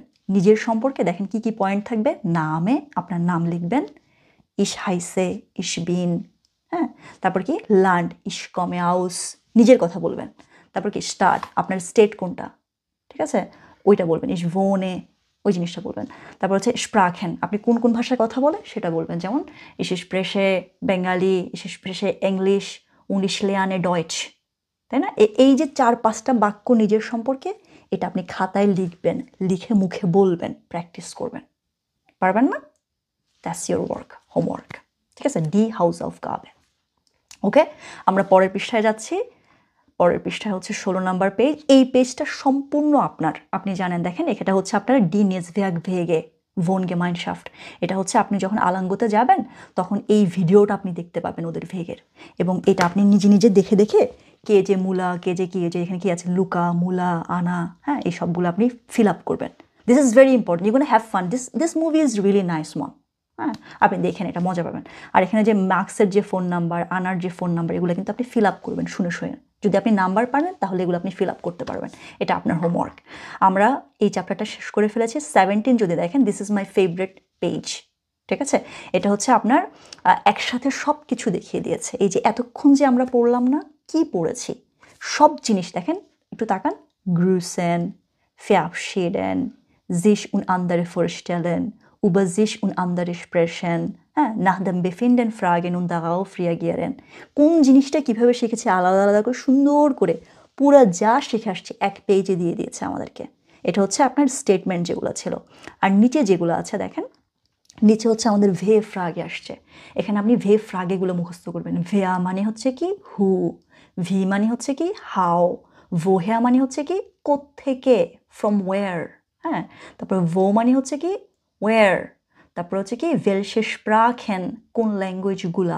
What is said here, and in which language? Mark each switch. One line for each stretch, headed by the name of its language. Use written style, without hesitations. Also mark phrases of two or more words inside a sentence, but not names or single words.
Bangla: নিজের সম্পর্কে দেখেন কি কি পয়েন্ট থাকবে, নামে আপনার নাম লিখবেন,
German: ich heiße, ich bin,
Bangla: হ্যাঁ, তারপর কি
German: land, ich komme aus,
Bangla: নিজের কথা বলবেন। তারপর কি স্টার্ট, আপনার স্টেট কোনটা, ঠিক আছে, ওইটা বলবেন,
German: ich wohne,
Bangla: ওই জিনিসটা বলবেন। তারপর হচ্ছে Sprachen, আপনি কোন কোন ভাষায় কথা বলেন সেটা বলবেন, যেমন
German: ich spreche বেঙ্গালি, ich spreche English und ich lerne Deutsch,
Bangla: তাই না। এই যে 4-5টা বাক্য নিজের সম্পর্কে, এটা আপনি খাতায় লিখবেন, লিখে মুখে বলবেন, প্র্যাকটিস করবেন, পারবেন না,
English: that's your work,
Bangla: হোমওয়ার্ক, ঠিক আছে,
German: die Hausaufgabe.
Bangla: ওকে, আমরা পরের পৃষ্ঠায় যাচ্ছি। পরের পৃষ্ঠায় হচ্ছে 16 নাম্বার পেজ। এই পেজটা সম্পূর্ণ আপনার, আপনি জানেন, দেখেন এটা হচ্ছে আপনার ডি নেজভিয়াক ভেগে ভোন গেমাইনশাফট। এটা হচ্ছে আপনি যখন আলাঙ্গোতে যাবেন তখন এই ভিডিওটা আপনি দেখতে পাবেন ওদের ভেগের, এবং এটা আপনি নিজে নিজে দেখে দেখে কে যে মুলা, কে যে কি, যে এখানে কি আছে লুকা, মুলা, আনা, হ্যাঁ, এই সবগুলো আপনি ফিল আপ করবেন।
English: This is very important, you gonna have fun, this movie is really nice one.
Bangla: হ্যাঁ, আপনি দেখেন, এটা মজা পাবেন। আর এখানে যে মার্কসের যে ফোন নাম্বার, আনার যে ফোন নাম্বার, এগুলো কিন্তু আপনি ফিল আপ করবেন শুনে শুনে। যদি আপনি নাম্বার পারেন তাহলে এগুলো আপনি ফিল আপ করতে পারবেন, এটা আপনার হোমওয়ার্ক। আমরা এই চ্যাপ্টারটা শেষ করে ফেলেছি। 17 যদি দেখেন,
English: this is my favorite page.
Bangla: ঠিক আছে, এটা হচ্ছে আপনার একসাথে সব কিছু দেখিয়ে দিয়েছে। এই যে এতক্ষণ যে আমরা পড়লাম না, কি পড়েছি সব জিনিস দেখেন, একটু তাকান।
German: grüßen, verabschieden, sich und andere vorstellen, über sich und andere sprechen, হ্যাঁ, nach dem Befinden fragen und darauf reagieren।
Bangla: কোন জিনিসটা কিভাবে শিখেছে আলাদা আলাদা করে সুন্দর করে পুরো যা শিখে আসছে এক পেজে দিয়ে দিয়েছে আমাদেরকে। এটা হচ্ছে আপনার স্টেটমেন্ট যেগুলো ছিল। আর নিচে যেগুলো আছে দেখেন, নিচে হচ্ছে আমাদের ভে ফ্রাগে আসছে। এখানে আপনি ভে ফ্রাগেগুলো মুখস্থ করবেন। ভেয়া মানে হচ্ছে কি হু, ভি মানে হচ্ছে কি হাউ, ভোহেয়া মানে হচ্ছে কি কোত্থেকে,
English: from where,
Bangla: হ্যাঁ, তারপর ভো মানে হচ্ছে কি ওয়ার, তারপর হচ্ছে কি
German: welche Sprachen,
Bangla: কোন ল্যাঙ্গুয়েজগুলা।